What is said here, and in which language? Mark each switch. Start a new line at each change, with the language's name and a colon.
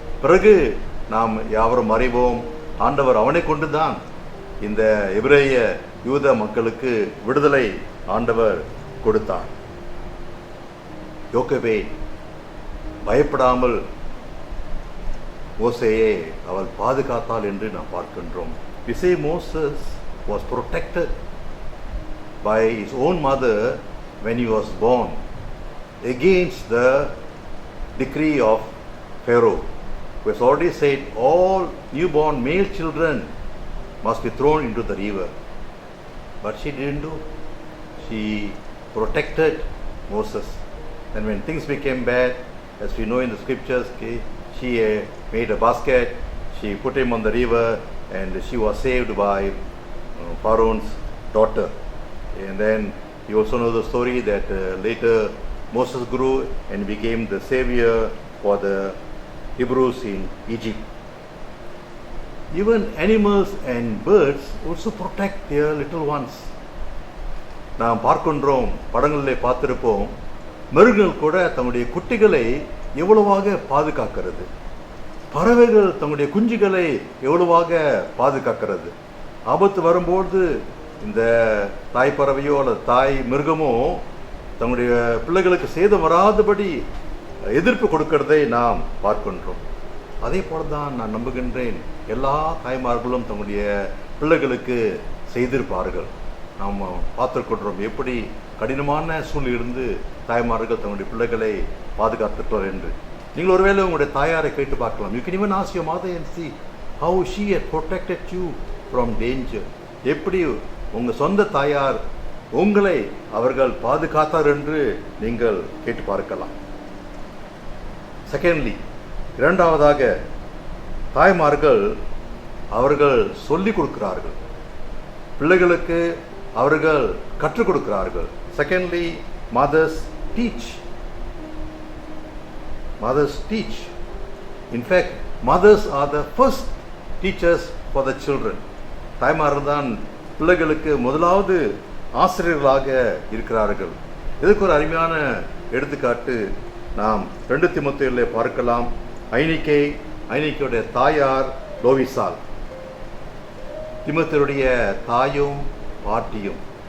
Tamil: பிறகு நாம் யாவரும் அறிவோம், ஆண்டவர் அவனை கொண்டுதான் இந்த எபிரேய யூத மக்களுக்கு விடுதலை ஆண்டவர் கொடுத்தார். யோக்கவே பயப்படாமல் மோசேயை அவள் பாதுகாத்தாள் என்று நாம் பார்க்கின்றோம்.
English: We say Moses was protected by his own mother when he was born against the decree of Pharaoh, who has already said all newborn male children must be thrown into the river. But she didn't do. She protected Moses. And when things became bad, as we know in the scriptures, she made a basket, she put him on the river, and she was saved by Pharaoh's daughter. And then you also know the story that later Moses grew and became the savior for the Hebrews in Egypt. Even animals and birds also protect their little ones.
Tamil: நாம் பார்க்கின்றோம், படங்களிலே பார்த்திருப்போம், மிருகங்கள் கூட தங்களுடைய குட்டிகளை எவ்வளவாக பாதுகாக்கிறது. பறவைகள் தங்களுடைய குஞ்சுகளை எவ்வளவாக பாதுகாக்கிறது. ஆபத்து வரும்போது இந்த தாய் பறவையோ அல்லது தாய் மிருகமோ தங்களுடைய பிள்ளைகளுக்கு சேதம் வராதபடி எதிர்ப்பு கொடுக்கிறதை நாம் பார்க்கின்றோம். அதே போல தான் நான் நம்புகின்றேன் எல்லா தாய்மார்களும் தங்களுடைய பிள்ளைகளுக்கு செய்திருப்பார்கள். நாம் பார்த்துக்கொள்கிறோம் எப்படி கடினமான சூழ்நிலிருந்து தாய்மார்கள் தங்களுடைய பிள்ளைகளை பாதுகாத்துக்கிறார் என்று. நீங்கள் ஒருவேளை உங்களுடைய தாயாரை கேட்டு பார்க்கலாம்.
English: You can even ask your mother and see how she had protected you from danger.
Tamil: எப்படி உங்கள் சொந்த தாயார் உங்களை அவர்கள் பாதுகாத்தார் என்று நீங்கள் கேட்டு பார்க்கலாம். செகண்ட்லி, இரண்டாவதாக தாய்மார்கள் அவர்கள் சொல்லிக் கொடுக்கிறார்கள், பிள்ளைகளுக்கு அவர்கள் கற்றுக் கொடுக்கிறார்கள். Secondly,
English: mothers teach. Mothers teach. In fact, mothers are the first teachers for the children.
Tamil: தாய்மார்கள் தான் பிள்ளைகளுக்கு முதலாவது ஆசிரியர்களாக இருக்கிறார்கள். இதுக்கு ஒரு அருமையான எடுத்துக்காட்டு நாம் 2 தீமோத்தேயுவிலே பார்க்கலாம். ஐனிக்கையுடைய தாயார் லோவிசால், தீமோத்தேயுடைய தாயும் பாட்டியும்.